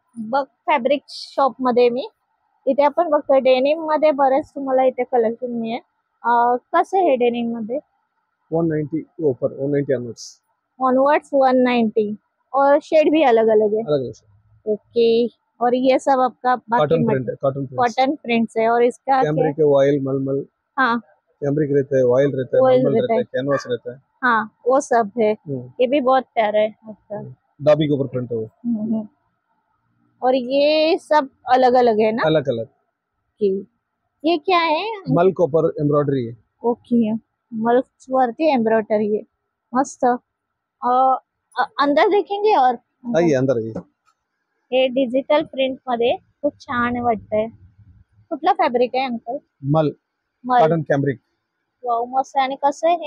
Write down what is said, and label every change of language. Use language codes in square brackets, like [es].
[mr] बघ, fabric shop मध्ये मी इथे आपण बघतोय डेनिम मध्ये बरेच तुम्हाला इथे कलेक्शन मिळेल. कसं आहे डेनिम मध्ये? [hi] 190 ऊपर, 190 ऑनवर्ड्स. ऑनवर्ड्स 190 और शेड भी अलग अलग है. अलग अलग ओके. और ये सब आपका कॉटन प्रिंट है, कॉटन प्रिंट्स है. और इसका क्या? कैमरिक है, ऑयल मलमल. हाँ, कैमरिक रहता है, ऑयल रहता है, Oil मलमल रहता रहता है, है. कैनवास रहता है. हाँ, वो सब है. ये भी बहुत प्यारा है. अच्छा. दाबी के ऊपर प्रिंट है वो. हम्म. और ये सब अलग अलग है ना? अलग अलग. ओके. ये क्या है? मल के ऊपर एम्ब्रॉयडरी है. ओके. [mr] मल्स वरती एम्ब्रॉयडरी है. [hi] मस्त. अंदर देखेंगे और आइए अंदर आइए. [mr] हे डिजिटल प्रिंट मध्ये खूप छान वाटतंय. कुठला फॅब्रिक आहे अंकल? मल मल. Cotton cambric. वाव, मस्त आहे. आणि कसं आहे हे